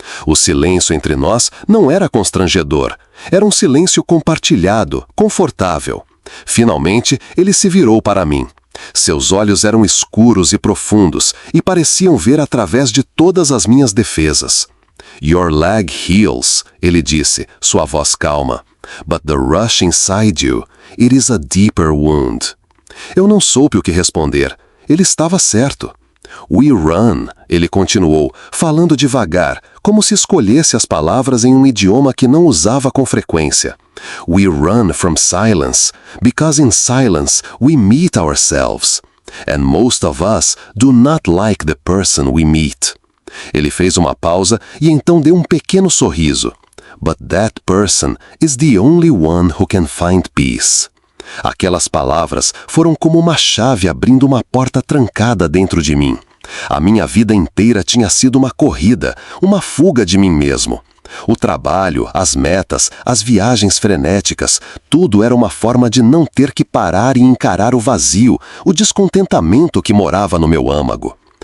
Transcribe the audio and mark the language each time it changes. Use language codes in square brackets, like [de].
[pt] O silêncio entre nós não era constrangedor. Era um silêncio compartilhado, confortável. Finalmente, ele se virou para mim. Seus olhos eram escuros e profundos e pareciam ver através de todas as minhas defesas. [en] "Your leg heals", [pt] ele disse, sua voz calma. [en] "But the rush inside you, it is a deeper wound." [pt] Eu não soube o que responder. Ele estava certo. [en] "We run", [pt] ele continuou, falando devagar, como se escolhesse as palavras em um idioma que não usava com frequência. [en] "We run from silence, because in silence we meet ourselves. And most of us do not like the person we meet." [pt] Ele fez uma pausa e então deu um pequeno sorriso. [en] "But that person is the only one who can find peace." [pt] Aquelas palavras foram como uma chave abrindo uma porta trancada dentro de mim. A minha vida inteira tinha sido uma corrida, uma fuga de mim mesmo. O trabalho, as metas, as viagens frenéticas, tudo era uma forma de não ter que parar e encarar o vazio, o descontentamento que morava no meu âmago.